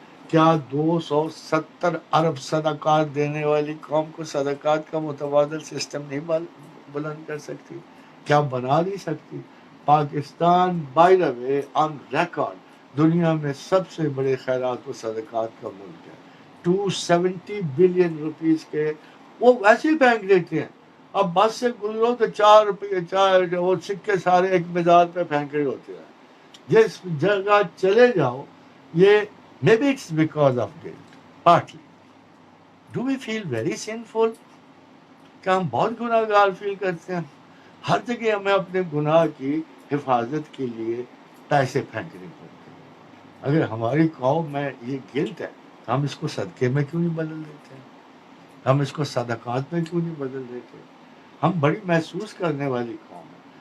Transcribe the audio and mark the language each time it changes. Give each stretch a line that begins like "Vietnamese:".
Urdu: کیا 270 ارب صدقات دینے والی قوم کو صدقات کا متبادل سسٹم نہیں بلند کر سکتی؟ کیا بنا نہیں سکتی؟ Pakistan by the way on record دنیا میں سب سے بڑے خیرات و صدقات کا ملک ہے. 270 بلین روپیز کے وہ ویسے ہی پھینک دیتے ہیں. اب بس سے گزرو تو 4 روپے 4 وہ سکے سارے ایک مزار پہ پھینکے ہوتے ہیں. جس جگہ چلے جاؤ یہ
English: maybe it's because of guilt partly. Do we feel very sinful؟
Urdu: کیا ہم بہت گناہ گار فیل کرتے ہیں؟ ہر جگہ ہمیں اپنے گناہ کی حفاظت کے لیے پیسے پھینکنے پڑتے ہیں. اگر ہماری قوم میں یہ گلٹ ہے تو ہم اس کو صدقے میں کیوں نہیں بدل دیتے ہیں؟ ہم اس کو صدقات میں کیوں نہیں بدل دیتے؟ ہم بڑی محسوس کرنے والی قوم ہے.